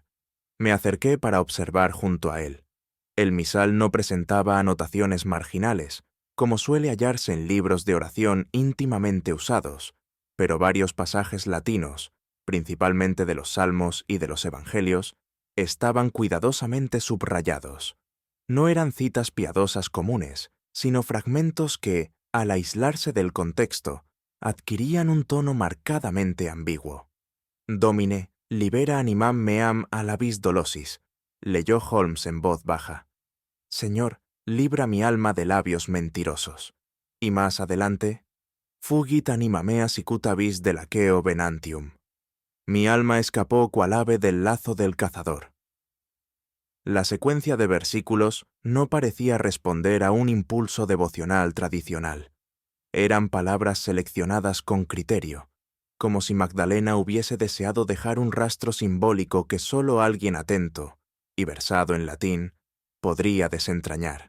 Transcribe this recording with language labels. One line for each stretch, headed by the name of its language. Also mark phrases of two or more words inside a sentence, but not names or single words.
Spanish: Me acerqué para observar junto a él. El misal no presentaba anotaciones marginales, como suele hallarse en libros de oración íntimamente usados, pero varios pasajes latinos, principalmente de los Salmos y de los Evangelios, estaban cuidadosamente subrayados. No eran citas piadosas comunes, sino fragmentos que, al aislarse del contexto, adquirían un tono marcadamente ambiguo.
Latin: Domine, libera animam meam a labis dolosis,
Spanish: leyó Holmes en voz baja. Señor, libra mi alma de labios mentirosos. Y más adelante,
Latin: fugit anima mea sicut vis delacheo venantium.
Spanish: Mi alma escapó cual ave del lazo del cazador. La secuencia de versículos no parecía responder a un impulso devocional tradicional. Eran palabras seleccionadas con criterio, como si Magdalena hubiese deseado dejar un rastro simbólico que solo alguien atento, y versado en latín, podría desentrañar.